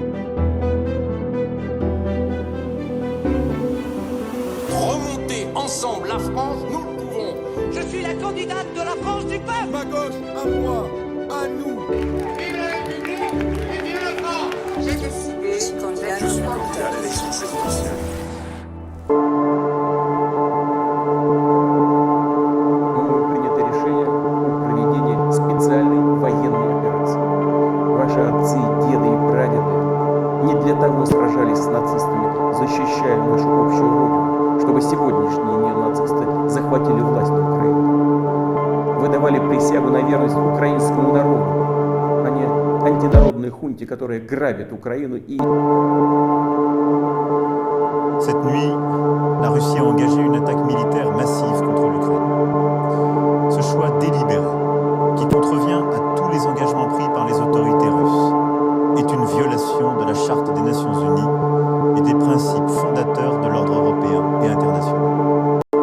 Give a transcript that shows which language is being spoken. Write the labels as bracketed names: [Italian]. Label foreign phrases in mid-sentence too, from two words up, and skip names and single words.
[French] Remonter ensemble la France, nous le pouvons. Je suis la candidate de la France du peuple. Ma gauche, à moi, à nous. Vive la République et vive la France. J'ai décidé, je suis candidat à l'élection présidentielle. [Russian] Принято решение о проведении специальной военной операции. Ваши отцы, деды и прадеды не для того сражались с нацистами, защищая нашу общую родину, чтобы сегодняшние неонацисты захватили власть на Украине. Вы давали присягу на верность украинскому народу, а не антинародной хунте, которая грабит Украину и... [French] Cette nuit, la Russie a engagé une attaque militaire massive contre l'Ukraine. Ce choix délibéré, qui contrevient à tous les engagements pris par les autorités russes, est une violation de la Charte des Nations Unies et des principes fondateurs de l'ordre européen et international.